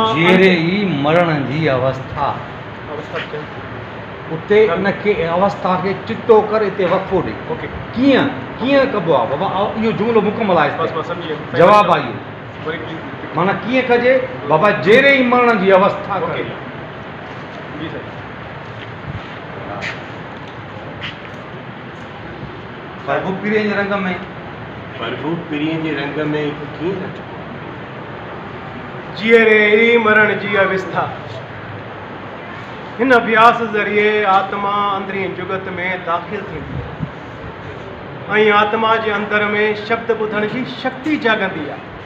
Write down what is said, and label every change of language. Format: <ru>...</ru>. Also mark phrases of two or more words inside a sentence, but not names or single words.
<sd>जीअरे ई मरण जी अवस्था उते उनखे अवस्था खे चिटो करे हिते वक़फ़ो ॾे। ओके कीअं कीअं कबो आहे बाबा इहो जुमिलो मुकमल आहे बस हिते।</sd> <hi>बस समझिए</hi> <sd>जवाब आहे इहो वरी प्लीज माना कीअं कजे बाबा जहिड़े ई मरण जी अवस्था ओके करे जी सर प्रभु पीरे जे रंग में प्रभु पिरीअ जे रंग में कीअं रचो? जीअरे ई मरण जी अवस्था हिन अभ्यास ज़रिए आत्मा अंदरी जुगत में दाख़िल थींदी आहे ऐं आत्मा जे अंदर में शब्द ॿुधण जी शक्ति जाॻंदी आहे।</sd>